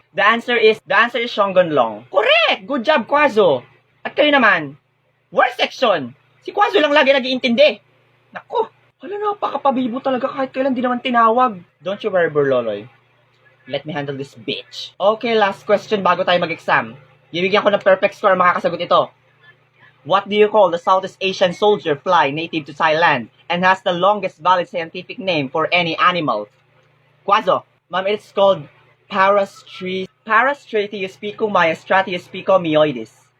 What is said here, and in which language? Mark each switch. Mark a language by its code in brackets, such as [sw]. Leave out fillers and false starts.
[en] The answer is Shonggon Long. Correct! Good job, Quazo. [tl] At kayo naman, [en] worst section. [tl] Si Quazo lang lagi nag-iintindi. Naku, hala, napakapabibo talaga kahit kailan di naman tinawag. [en] Don't you worry, Burloloy. Let me handle this bitch. Okay, last question [tl] bago tayo mag-exam. Bibigyan ko ng perfect score ang makakasagot ito. [en] What do you call the Southeast Asian soldier fly native to Thailand and has the longest valid scientific name for any animal? Quazo. Ma'am, it's called Parastratiuspicomyoides.